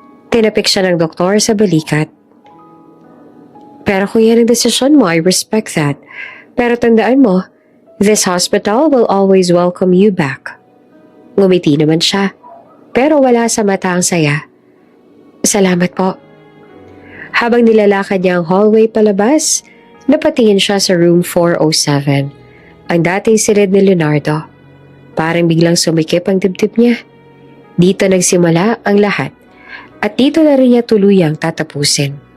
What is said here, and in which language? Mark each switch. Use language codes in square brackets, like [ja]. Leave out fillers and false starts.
[tl] Tinapik siya ng doktor sa balikat. Pero kung yan ang desisyon mo, [en] I respect that. [tl] Pero tandaan mo, [en] this hospital will always welcome you back. [tl] Ngumiti naman siya, pero wala sa mata ang saya. Salamat po. Habang nilalakad niya ang hallway palabas, napatingin siya sa room 407, ang dating silid ni Leonardo. Parang biglang sumikip ang dibdib niya. Dito nagsimula ang lahat at dito na rin niya tuluyang tatapusin.